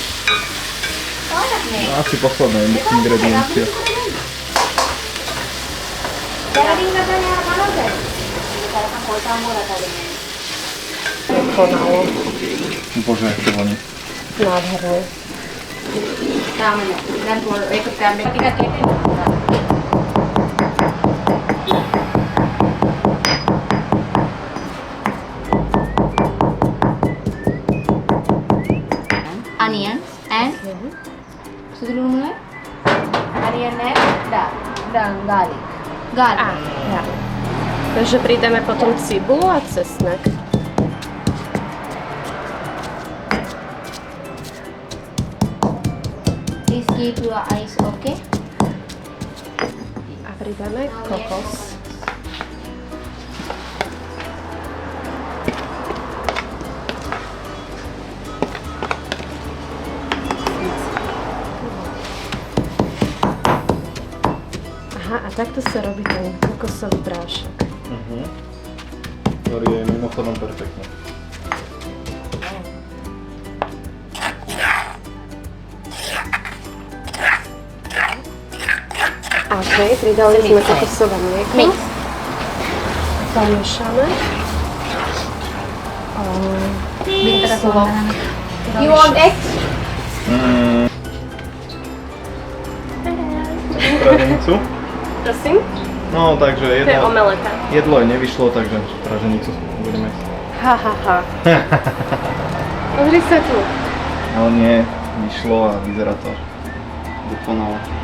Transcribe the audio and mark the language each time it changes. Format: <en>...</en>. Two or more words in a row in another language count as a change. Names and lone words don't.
<sk>No, asi posledné ingrediencie. Konalo. Bože, jak to voní. Nádherné.</sk> <id>Dan ikut kami kita</id> <en>onion and</en> <id>sudah mulai</id> <en>onion and</en> <id>dan garlic.</id> <sk>A, ja. Takže pridáme potom cibulu a cesnak.</sk> <en>Please keep your eyes okay.</en> <sk>A pridáme kokos. Aha, a takto sa robí ten kokosový prášok. Ktorý je mimochodom perfektný. OK, pridali sme kokosové mlieko. Mix. Zamiešame.</sk> <en>You want egg?</en> <sk>Praženicu? Prosím? No, takže To je omeleta. jedlo aj nevyšlo, takže praženicu budeme jesť. Ha, ha, ha. Pozri sa tu. Ale nie, vyšlo a vyzerá to dokonale.</sk>